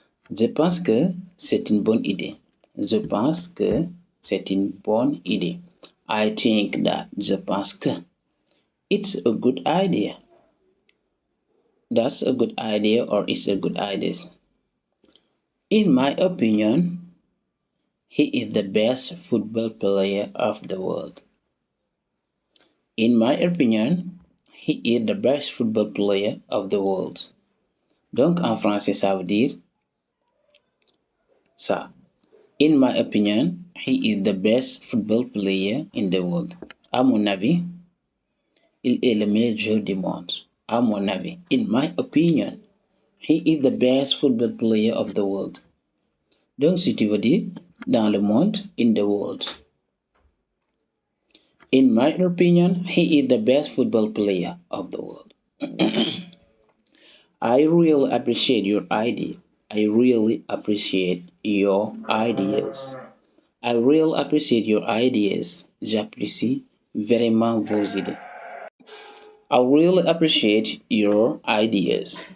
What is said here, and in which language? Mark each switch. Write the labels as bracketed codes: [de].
[fr] Je pense que c'est une bonne idée. Je pense que c'est une bonne idée. [en] I think that. [fr] Je pense que. [en] It's a good idea. That's a good idea or it's a good idea. In my opinion, he is the best football player of the world. In my opinion, he is the best football player of the world. [fr] Donc, en français, ça veut dire ça. [en] In my opinion, he is the best football player in the world. [fr] À mon avis, il est le meilleur joueur du monde. À mon avis, [en] in my opinion, he is the best football player of the world. [fr] Donc, si tu veux dire dans le monde, [en] in the world. In my opinion, he is the best football player of the world. I really appreciate your idea. I really appreciate your ideas. I really appreciate your ideas. [fr] J'apprécie vraiment vos idées. [en] I really appreciate your ideas.